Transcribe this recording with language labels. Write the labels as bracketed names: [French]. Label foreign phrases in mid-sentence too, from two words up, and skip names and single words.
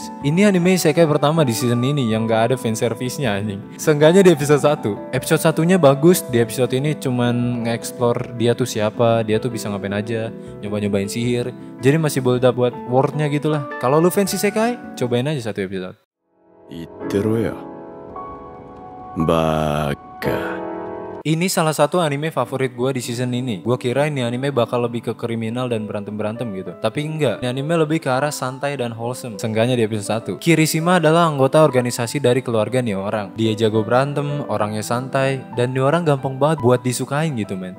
[Indonesian] Ini anime isekai pertama di season ini yang gak ada fanservice-nya anjing. Seenggaknya di episode 1. Episode satunya bagus, di episode ini cuman nge-explore dia tuh siapa, dia tuh bisa ngapain aja, nyoba-nyobain sihir. Jadi masih boleh buat wordnya gitu lah. Kalau lu fans isekai, cobain aja satu episode. [Japanese] 言ってろよバカ [Indonesian] Ini salah satu anime favorit gue di season ini. Gue kira ini anime bakal lebih ke kriminal dan berantem-berantem gitu. Tapi enggak, ini anime lebih ke arah santai dan wholesome. Seenggaknya di episode 1. Kirishima adalah anggota organisasi dari keluarga nih orang. Dia jago berantem, orangnya santai, dan nih orang gampang banget buat disukain gitu men.